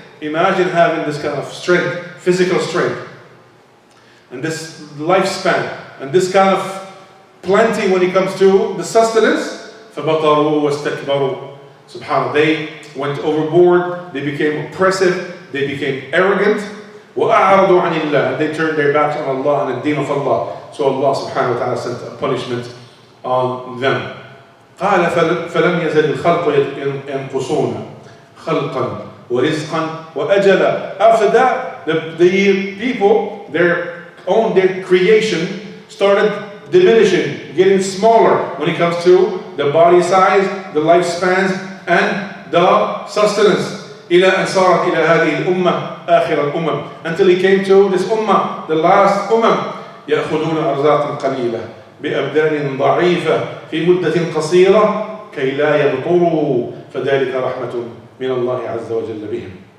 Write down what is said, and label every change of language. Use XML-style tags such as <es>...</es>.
<en>Imagine having this kind of strength, physical strength, and this lifespan, and this kind of plenty when it comes to the sustenance.</en> <ar>فَبَطَرُوا وَاسْتَكْبَرُوا. Subhanallah.</ar> <en>They went overboard, they became oppressive, they became arrogant.</en> <ar>وَأَعْرَضُوا عَنِ اللَّهِ.</ar> <en>And they turned their backs on Allah and the deen of Allah. So Allah subhanahu wa ta'ala sent a punishment on them.</en> <ar>قال فلم يزل الخلق ينقصون خلقا ورزقا وأجلا.</ar> <en>After that, the people, their creation started diminishing, getting smaller when it comes to the body size, the lifespans, and the sustenance.</en> <ar>إلى أن صارت إلى هذه الأمة آخر الأمم.</ar> <en>Until he came to this ummah, the last ummah.</en> <ar>يأخذون أرزاقا قليلة بأبدان ضعيفة في مدة قصيرة كي لا يبطروا فذلك رحمة من الله عز وجل بهم.</ar>